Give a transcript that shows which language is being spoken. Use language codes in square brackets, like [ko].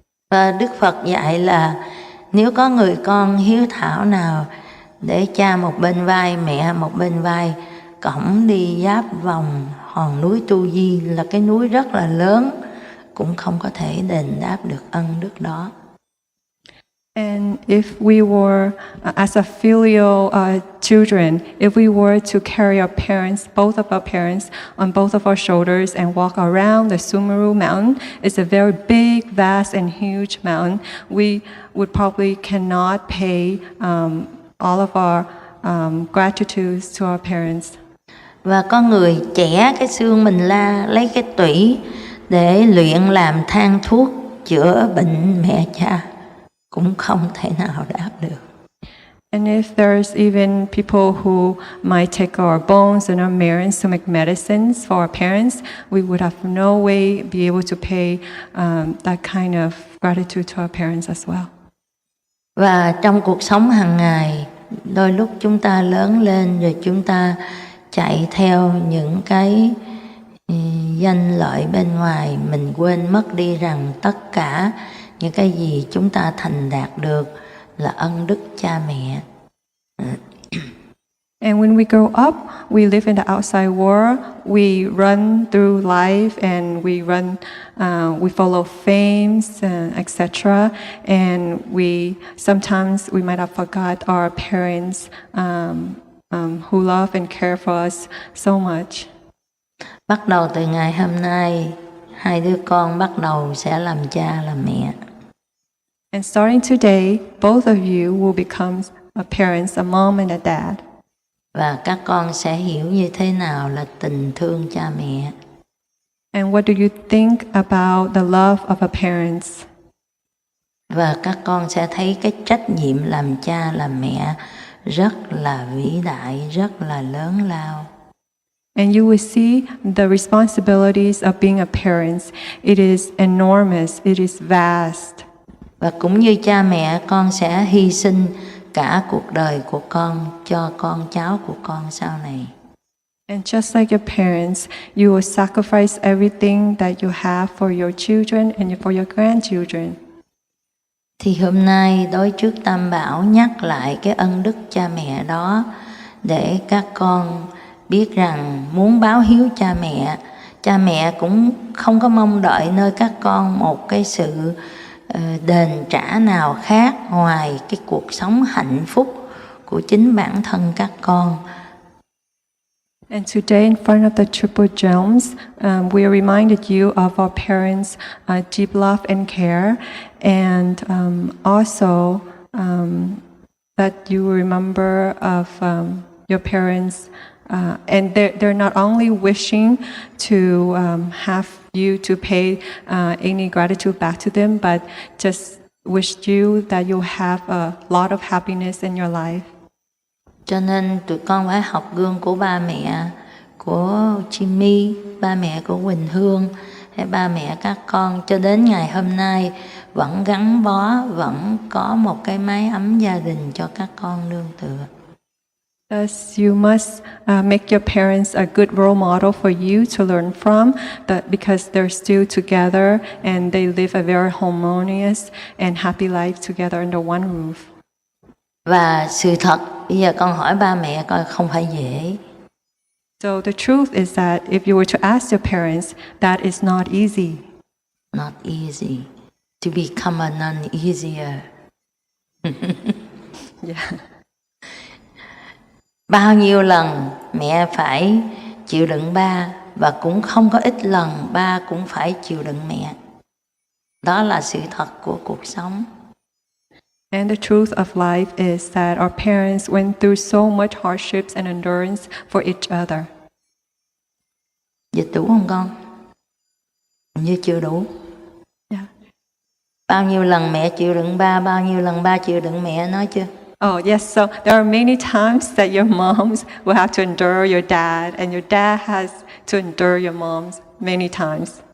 [vi] Và Đức Phật dạy là nếu có người con hiếu thảo nào để cha một bên vai, mẹ một bên vai, cõng đi giáp vòng hòn núi Tu Di là cái núi rất là lớn, cũng không có thể đền đáp được ân đức đó. [en] And if we were, as a filial children, if we were to carry our parents, both of our parents, on both of our shoulders and walk around the Sumeru mountain, it's a very big, vast and huge mountain, we would probably cannot pay all of our gratitude to our parents. [vi] Và có người chẻ cái xương mình la, lấy cái tủy để luyện làm thang thuốc chữa bệnh mẹ cha, cũng không thể nào đáp được. [en] And if there's even people who might take our bones and our marrows to make medicines for our parents, we would have no way be able to pay that kind of gratitude to our parents as well. [vi] Và trong cuộc sống hàng ngày, đôi lúc chúng ta lớn lên rồi chúng ta chạy theo những cái danh lợi bên ngoài, mình quên mất đi rằng tất cả những cái gì chúng ta thành đạt được là ân đức cha mẹ. [en] And when we grow up, we live in the outside world. We run through life, and we follow fames, etc. And sometimes we might have forgot our parents who love and care for us so much. [vi] Bắt đầu từ ngày hôm nay, hai đứa con bắt đầu sẽ làm cha làm mẹ. [en] And starting today, both of you will become parents, a mom and a dad. [vi] Và các con sẽ hiểu như thế nào là tình thương cha mẹ. [en] And what do you think about the love of a parents? [vi] Và các con sẽ thấy cái trách nhiệm làm cha làm mẹ rất là vĩ đại, rất là lớn lao. [en] And you will see the responsibilities of being a parent. It is enormous, it is vast. [vi] Và cũng như cha mẹ, con sẽ hy sinh cả cuộc đời của con cho con cháu của con sau này. [en] And just like your parents, you will sacrifice everything that you have for your children and for your grandchildren. [vi] Thì hôm nay đối trước Tam Bảo nhắc lại cái ân đức cha mẹ đó để các con biết rằng muốn báo hiếu cha mẹ cũng không có mong đợi nơi các con một cái sự đền trả nào khác ngoài cái cuộc sống hạnh phúc của chính bản thân các con. [en] And today, in front of the Triple Gems, we are reminded you of our parents' deep love and care, and also that you remember of your parents. And they're not only wishing to have you to pay any gratitude back to them, but just wish you that you have a lot of happiness in your life. [vi] Cho nên tụi con phải học gương của ba mẹ của Jimmy, ba mẹ của Quỳnh Hương, hay ba mẹ các con cho đến ngày hôm nay vẫn gắn bó, vẫn có một cái mái ấm gia đình cho các con nương tựa. [en] Thus, you must make your parents a good role model for you to learn from, because they're still together and they live a very harmonious and happy life together under one roof. [vi] Và sự thật, bây giờ con hỏi ba mẹ coi, không phải dễ. [en] So the truth is that if you were to ask your parents, that is not easy. Not easy to become a non-easier. Yeah. [vi] Bao nhiêu lần mẹ phải chịu đựng ba, và cũng không có ít lần ba cũng phải chịu đựng mẹ. Đó là sự thật của cuộc sống. [en] And the truth of life is that our parents went through so much hardships and endurance for each other. [vi] Dịch đủ không con? Như chưa đủ. [en] Yeah. [vi] Bao nhiêu lần mẹ chịu đựng ba, bao nhiêu lần ba chịu đựng mẹ, nói chưa? [en] Oh, yes. So there are many times that your moms will have to endure your dad, and your dad has to endure your moms many times.